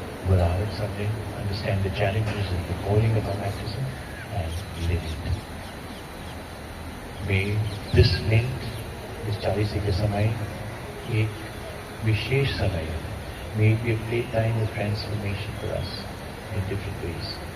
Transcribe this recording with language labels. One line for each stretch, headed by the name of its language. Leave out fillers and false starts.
English: without something, understand the challenges of the calling of our baptism and live it. May this Lent,
Hindi: इस चालीसी के समय एक विशेष समय है.
English: May it be a great time of transformation for us in different ways.